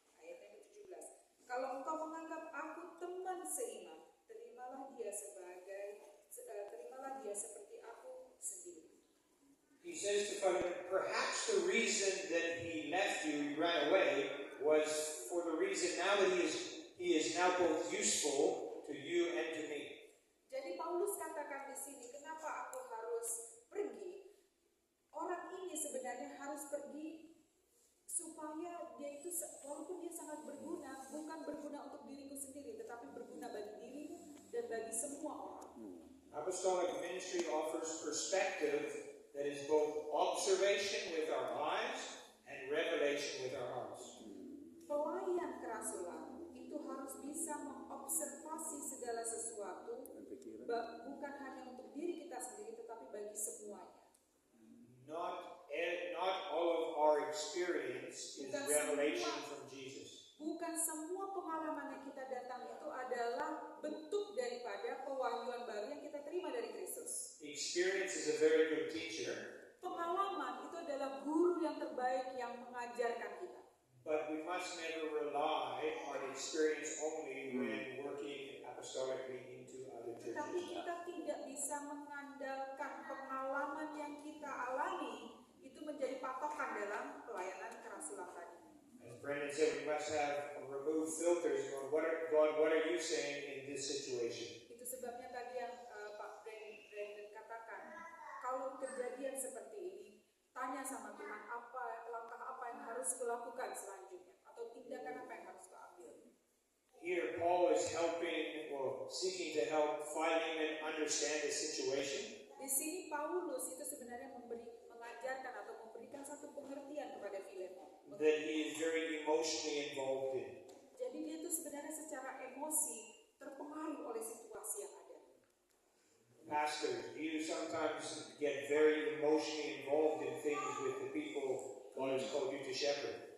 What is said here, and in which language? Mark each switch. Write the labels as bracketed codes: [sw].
[id] Ayat yang ke-17, kalau engkau menganggap aku teman seiman, terimalah dia seperti aku sendiri. [en] He says to Philemon, perhaps the reason that he left you, he ran away, was for the reason now that he is now both useful to you and to me. [id] Jadi Paulus katakan di sini, kenapa aku harus pergi? Orang ini sebenarnya harus pergi supaya dia itu, walaupun dia sangat berguna, bukan berguna untuk diriku sendiri, tetapi berguna bagi dirimu dan bagi semua orang. [en] Apostolic ministry offers perspective that is both observation with our eyes and revelation with our hearts. [id] Pelayan kerasulan itu harus bisa mengobservasi segala sesuatu, bukan hanya untuk diri kita sendiri, tetapi bagi semuanya. [en] Not And not all of our experience is revelation from Jesus. [id] Bukan semua pengalaman yang kita datang itu adalah bentuk daripada pewahyuan baru yang kita terima dari Kristus. [en] Experience is a very good teacher, [id] Pengalaman itu adalah guru yang terbaik yang mengajarkan kita. [en] but we must never rely on experience only when working apostolically into other [id] Tetapi [en] churches. [id] kita tidak bisa mengandalkan pengalaman yang kita alami itu menjadi patokan dalam pelayanan kerasulan tadi. [en] As Brendan said, we must have removed filters on God, what are you saying in this situation? [id] Itu sebabnya tadi yang Pak Brandon katakan, kalau kejadian seperti ini, tanya sama Tuhan langkah apa yang harus kulakukan selanjutnya, atau tindakan apa yang harus kuambil. [en] Here, Paul is seeking to help Philemon understand the situation. [id] Di sini Paulus itu sebenarnya mengajarkan atau memberikan satu pengertian kepada Filemon. [en] That he is very emotionally involved in. [id] Jadi dia itu sebenarnya secara emosi terpengaruh oleh situasi yang ada. [en] Pastors, you sometimes get very emotionally involved in things with the people God has called you to shepherd.